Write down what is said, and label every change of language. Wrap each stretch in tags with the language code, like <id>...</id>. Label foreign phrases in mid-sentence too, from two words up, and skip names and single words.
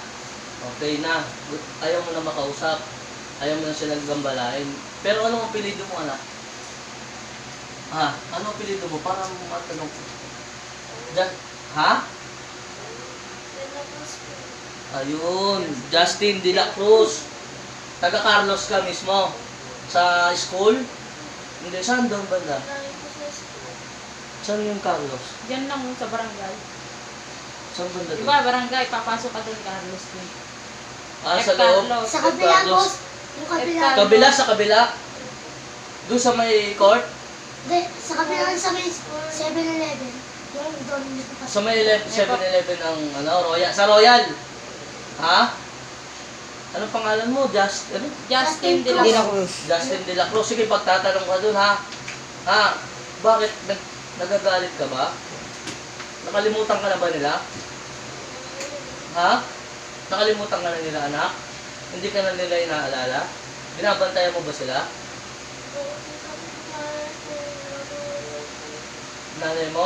<tl>Okay na. Ayaw mo na makausap. Ayaw mo na silang gambalain. Pero ano ang apelido mo, anak? Ha? Ano ang apelido mo? Para matanong ko. Diyan. Ha? Ayun. Justin de la Cruz. Taga Carlos ka mismo. Sa school? Hindi. Saan doon banda? Saan yung Carlos? Diyan lang sa barangay. Saan banda doon? Diba, barangay, papasok ka doon, Carlos. Ah, sa loob? Carlos. Sa kabila, boss. Yung kabila. Kabila, sa kabila? Doon sa may court? Hindi, sa kabila sa may 7-Eleven. Yung doon dito pa. Sa may 7-Eleven ng Royal. Sa Royal? Ha? Anong pangalan mo? Justin de la Cruz. Justin de la Cruz. Sige, pagtatanong ka doon, ha? Ha? Bakit? Nagagalit ka ba? Nakalimutan ka na ba nila? Ha? Nakalimutan ka na nila, anak? Hindi ka na nila inaalala? Binabantayan mo ba sila? Nanay mo?</tl>